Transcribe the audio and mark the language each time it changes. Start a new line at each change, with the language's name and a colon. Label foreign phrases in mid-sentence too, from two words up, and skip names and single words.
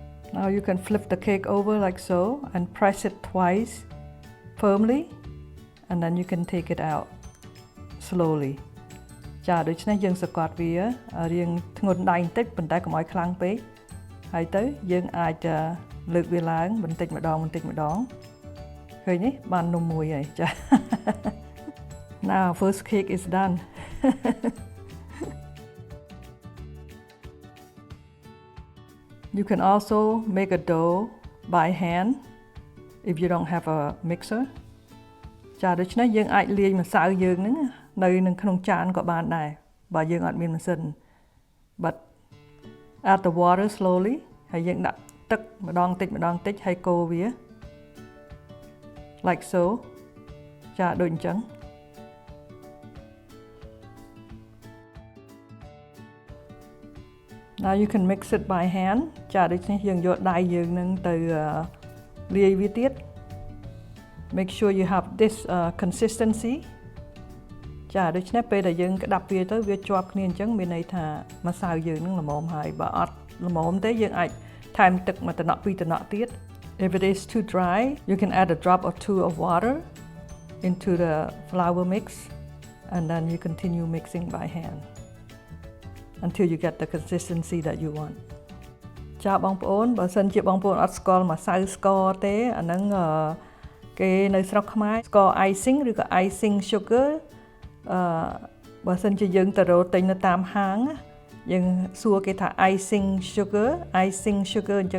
English: Now you can flip the cake over like so and press it twice firmly, and then you can take it out slowly.
Khmer: ចាដូច្នេះយើងសង្កត់វារៀងធ្ងន់ដៃបន្តិចប៉ុន្តែកុំឲ្យខ្លាំងពេកហើយទៅយើងអាចលើកវាឡើងបន្តិចម្ដងឃើញទេបាននំមួយហើយចា
English: Now first cake is done. You can also make a dough by hand if you don't have a mixer.
Khmer: ចាដូច្នេះយើងអាចលាយម្សៅយើងហ្នឹងនៅនឹងក្នុងចានក៏បានដែរបើយើងអត់មានម៉ាស៊ីន
English: But add the water slowly
Khmer: ហើយយើងដាក់ទឹកម្ដងតិចហើយកូរវា
English: like so
Khmer: ចាដូចអញ្ចឹង
English: Now you can mix it by hand
Khmer: ចាដូច្នេះយើងយកដៃយើងនឹងទៅលាយវាទៀត
English: Make sure you have this consistency
Khmer: ចាដូច្នេះពេលដែលយើងក្តាប់វាទៅវាជាប់គ្នាអញ្ចឹងមានន័យថាម្សៅយើងនឹងល្មមហើយបើអត់ល្មមទេយើងអាចថែមទឹកមួយតំណក់ពីរតំណក់ទៀត
English: If it is too dry you can add a drop or two of water into the flour mix and then you continue mixing by hand until you get the consistency that you want
Khmer: ចាបងប្អូនបើសិនជាបងប្អូនអត់ស្គាល់ម្សៅស្ករទេអាហ្នឹងគេនៅស្រុកខ្មែរស្ករ icing ឬក៏
English: icing sugar
Khmer: បើសិនជាយើងទៅរកទិញនៅតាមហាងយើងសួរគេថា
English: icing sugar
Khmer: អញ្ចឹ